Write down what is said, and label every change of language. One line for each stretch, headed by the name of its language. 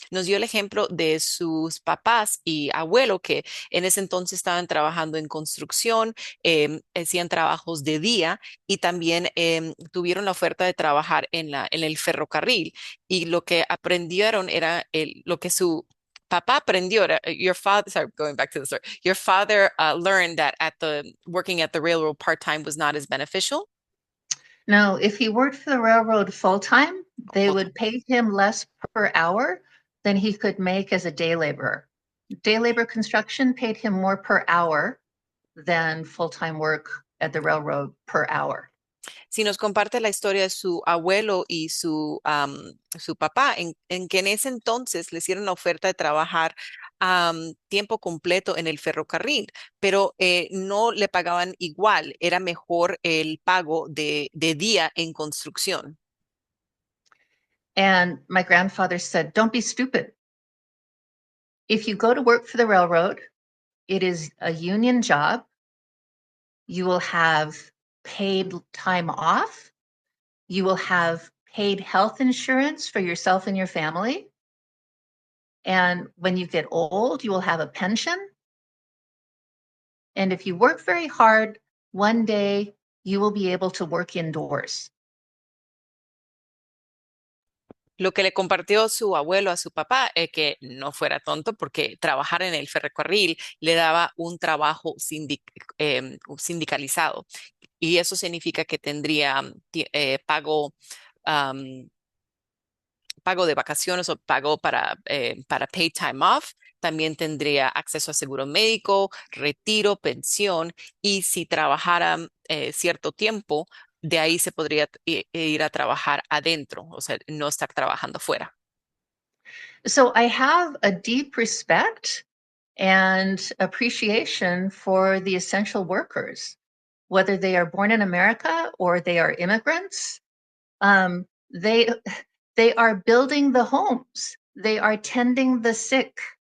Spanish: Nos dio el ejemplo de sus papás y abuelo que en ese entonces estaban trabajando en construcción, hacían trabajos de día y también tuvieron la oferta de trabajar en el ferrocarril y lo que aprendieron era lo que su papá aprendió.
English: Your father, sorry, going back to the story. Your father learned that working at the railroad part-time was not as beneficial. No, if he worked for the railroad full-time, they would pay him less per hour than he could make as a day laborer. Day labor construction paid him more per hour than full-time work at the railroad per hour.
Spanish: Si nos comparte la historia de su abuelo y su papá, en que en ese entonces le hicieron la oferta de trabajar tiempo completo en el ferrocarril, pero no le pagaban igual, era mejor el pago de día en construcción.
English: And my grandfather said, don't be stupid. If you go to work for the railroad, it is a union job. You will have paid time off. You will have paid health insurance for yourself and your family. And when you get old, you will have a pension. And if you work very hard, one day you will be able to work indoors.
Spanish: Lo que le compartió su abuelo a su papá es que no fuera tonto porque trabajar en el ferrocarril le daba un trabajo sindicalizado y eso significa que tendría pago de vacaciones o pago para
English: paid time off.
Spanish: También tendría acceso a seguro médico, retiro, pensión y si trabajara cierto tiempo, de ahí se podría ir a trabajar adentro, o sea, no estar trabajando fuera.
English: So I have a deep respect and appreciation for the essential workers, whether they are born in America or they are immigrants. They are building the homes. They are tending the sick.